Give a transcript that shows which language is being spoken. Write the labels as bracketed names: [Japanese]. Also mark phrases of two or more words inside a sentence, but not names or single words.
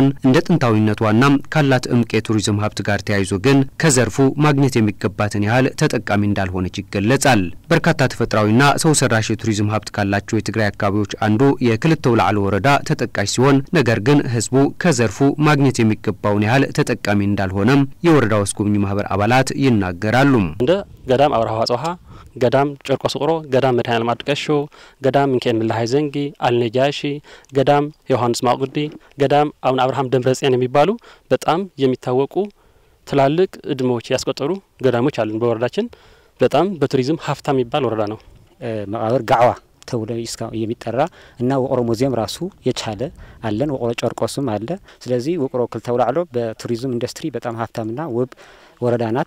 [Amharic] እንደ ጥንታዊነቷና ካላት እምቅ የቱሪዝም ሀብት ጋር ተያይዞ ግን ከዘርፉ ማግኘት የሚገባትን ያህል ተጠቃሚ እንዳልሆነች ይገለጻል። በርካታ ተፈጥሯዊና ሰው ሰራሽ የቱሪዝም ሀብት ካላቸው የትግራይ አካባቢዎች አንዱ የክልተው ላዕሎ ወረዳ ተጠቃሽ ሲሆን ነገር ግን ህዝቡ ከዘርፉ ማግኘት የሚገባውን ያህል ተጠቃሚ እንዳልሆነም የወረዳው አስጎብኚ ማህበር አባላት ይናገራሉ። እንደ ገዳም አብርሃ ጽሃ ገዳም ጨርቆስ ቁሮ ገዳም መድኃኔ ዓለም አጥቀሾ ገዳም ሚካኤል ምልሃይ ዘንጊ አልነጃሺ ገዳም ዮሐንስ ማቁዲ ገዳም አቡነ አብርሃም ደብረጽዮን የሚባሉ በጣም የሚታወቁ ትላልቅ እድሞች ያስቆጠሩ ገዳሞች አሉን። በወረዳችን በጣም በቱሪዝም ሀብታም የሚባል ወረዳ ነው። መቃብር ጋዕዋ ተብሎ የሚጠራ እና ውቅሮ ሙዚየም ራሱ የቻለ አለን። ውቅሮ ጨርቆስም አለ። ስለዚህ ውቅሮ ክልተው ላዕሎ በቱሪዝም ኢንዱስትሪ በጣም ሀብታምና ውብ ወረዳ ናት።